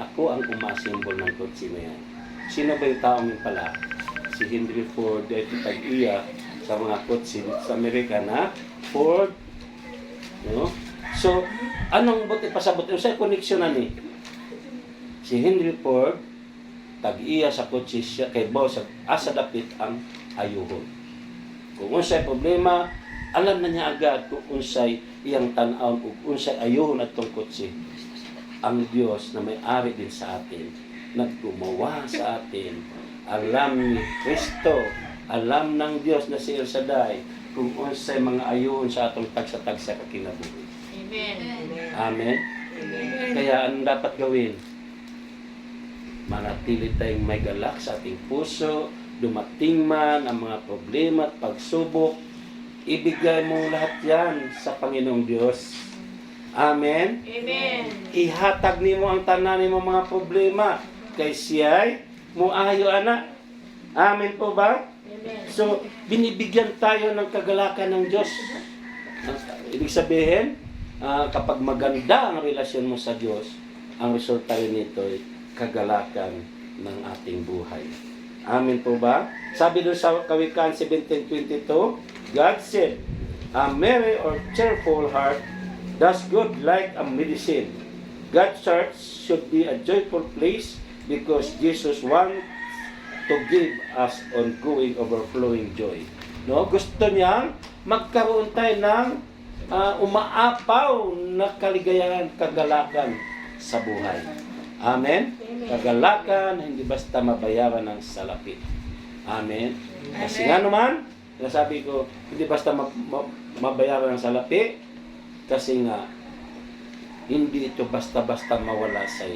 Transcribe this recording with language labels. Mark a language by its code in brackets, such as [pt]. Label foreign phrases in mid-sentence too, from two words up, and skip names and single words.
[tl] Ako ang umasimbol ng kotse na yan. Sino ba yung tao yung pala? [ceb] Si Henry Ford, ito tag-iya sa mga kotse sa Amerika na Ford. No? So, anong buti pasabot? Yung sa koneksyon na ni? Si Henry Ford, tag-iya sa kotse siya, kay boss, asa dapit ang ayuhon. Kung unsay problema, [tl] alam na niya agad [ceb] kung unsay iyang tan-aw, kung unsay ayuhon at tong kotse. [tl] Ang Diyos na may-ari din sa atin, naggumawa sa atin, alam ni Kristo, alam ng Diyos na si El Shaddai, [ceb] kung unsay mga ayuhon sa atong tagsa-tagsa kakinabuhi. Amen. [tl] Amen? Kaya anong dapat gawin? Manatili tayong may galak sa ating puso, dumating man ang mga problema at pagsubok, ibigay mo lahat yan sa Panginoong Diyos. Amen? Amen. [ceb] Ihatag nimo ang tanan nimo mga problema kay siya'y muayo ana. [tl] Amen po ba? Amen. So, binibigyan tayo ng kagalakan ng Diyos. Ibig sabihin, kapag maganda ang relasyon mo sa Diyos, ang resulta rin nito ay kagalakan ng ating buhay. Amen po ba? Sabi doon sa Kawikaan 17:22, [en] God said, a merry or cheerful heart does good like a medicine. God's church should be a joyful place because Jesus wants to give us ongoing, overflowing joy. No? [tl] Gusto niyang magkaroon tayo ng umaapaw na kaligayahan, kagalakan sa buhay. Amen? Kagalakan, hindi basta mabayaran ng salapi. Amen? Kasi nga naman, sabi ko, hindi basta mabayaran ng salapi, kasi nga, hindi ito basta-basta mawala sa iyo.